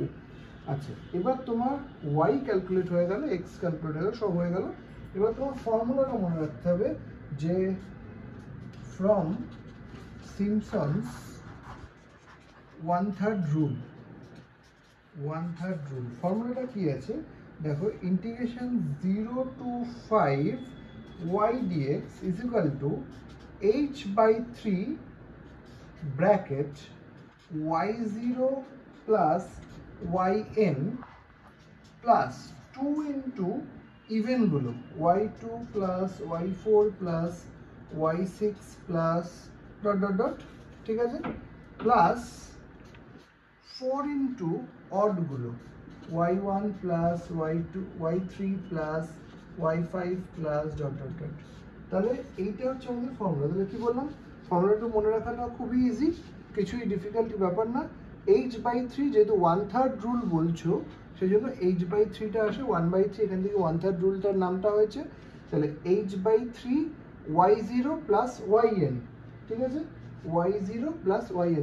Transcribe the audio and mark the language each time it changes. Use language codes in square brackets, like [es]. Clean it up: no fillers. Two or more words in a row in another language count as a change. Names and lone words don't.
[bn] আচ্ছা, এবার তোমার y ক্যালকুলেট হয়ে গেল, x ক্যালকুলেট হয়ে গেল, সব হয়ে গেল। এবার তোমার ফর্মুলাটা মনে রাখতে হবে যে [en] from Simpson's 1/3 rule. [bn] ফর্মুলাটা কি আছে দেখো, [en] integration 0 to 5 y dx is equal to h/3 bracket y0 plus yn plus 2 into evens y2 plus y4 plus y6 plus dot dot dot, [bn] ঠিক আছে, [en] plus 4 into odds y1 plus y2 y3 plus y5 plus dot dot dot. [bn] তাহলে এইটা হচ্ছে আমাদের ফর্মুলা। তাহলে কি বললাম, ফর্মুলাটা মনে রাখাটা খুবই ইজি, কিছুই ডিফিকাল্ট ব্যাপার না। h/3 যেহেতু 1/3 রুল বলছো সেই জন্য h/3টা আসে 1/3, এখান থেকে 1/3 রুলটার নামটা হয়েছে। [en] তাহলে h/3 y0 plus yn, [bn] ঠিক আছে, [en] y0 plus yn।